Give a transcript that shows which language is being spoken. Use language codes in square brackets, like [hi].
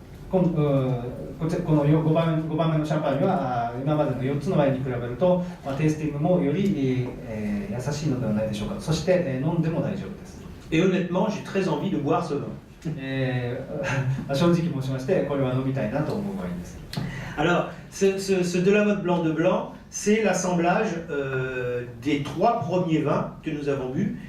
[ja] この5番目のシャンパンには今までの4つのワインに比べると、テイスティングもより、優しいのではないでしょうか。そして、飲んでも大丈夫です。 [fr] Et honnêtement, j'ai très envie de boire ce vin. [ja] 正直申しまして、これは飲みたいなと思うワインです。 [fr] Alors, ce Delamotte blanc de blanc, c'est l'assemblage des 3 premiers vins que nous avons bu.